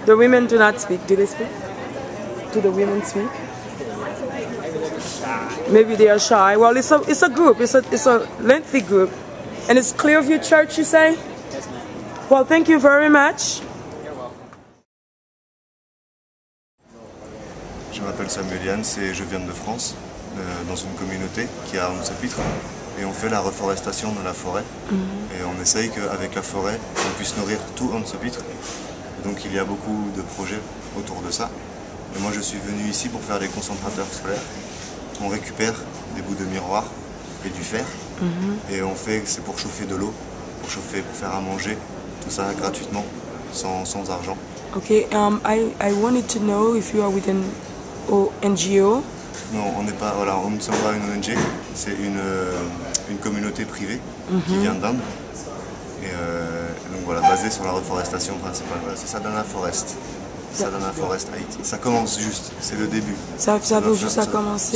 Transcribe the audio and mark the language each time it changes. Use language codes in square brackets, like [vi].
[en] The women do not speak. Do they speak? Do the women speak? Maybe they are shy. Well, it's a group. It's a lengthy group. And it's Clearview Church, you say? Yes, ma'am. Well, thank you very much. You're welcome. [fr] Je m'appelle Samuel Yans et je viens de France, dans une communauté qui a 11 chapitres. Et on fait la reforestation de la forêt. Et on essaye qu'avec la forêt, on puisse nourrir tout 11 chapitres. Donc il y a beaucoup de projets autour de ça. Et moi je suis venu ici pour faire des concentrateurs solaires. On récupère des bouts de miroir et du fer. Et on fait, c'est pour chauffer de l'eau, pour chauffer, pour faire à manger, tout ça gratuitement, sans argent. [en] Okay, I wanted to know if you are with an NGO. [fr] Non, on n'est pas, voilà, on ne sommes pas une ONG, c'est une communauté privée qui vient d'Inde. Et donc voilà, basée sur la reforestation principale. Voilà, c'est Sadhana Forest. Sadhana Forest Haïti. Ça commence juste, c'est le début. Ça veut juste commencer.